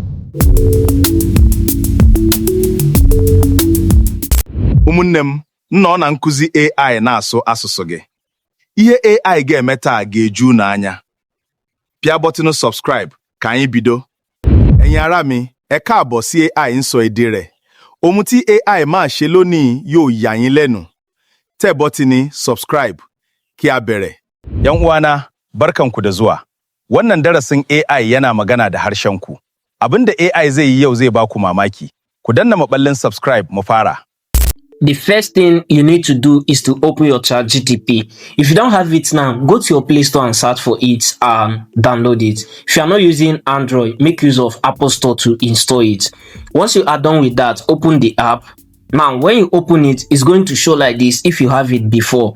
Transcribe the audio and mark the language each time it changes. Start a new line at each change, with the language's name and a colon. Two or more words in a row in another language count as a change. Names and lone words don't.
Igbo: Ụmụnne m, nọ na nkuzi AI na-asụ asụsụ gị. Ihe AI ga-eme taa ga-eju unu anya. Pịa bọtịnụ subscribe ka anyị bido.
Yoruba: Ẹ̀yin ará mi, ẹ káàbọ̀ sí AI ń sọ èdè rẹ̀. Ohun tí AI máa ṣe lónìí yóò yà yín lẹ́nu. Tẹ̀ bọtini subscribe kí a bẹ̀rẹ̀.
Hausa: Yan uwana, barkanku da zuwa. Wannan darasin AI yana magana da harshenku. Abinda AI zai yi yau zai ba ku mamaki. Ku danna maɓallin subscribe mu fara.
English: The first thing you need to do is to open your ChatGPT. If you don't have it now, go to your Play Store and search for it and download it. If you are not using Android, make use of Apple Store to install it. Once you are done with that, open the app. Now, when you open it, it's going to show like this if you have it before.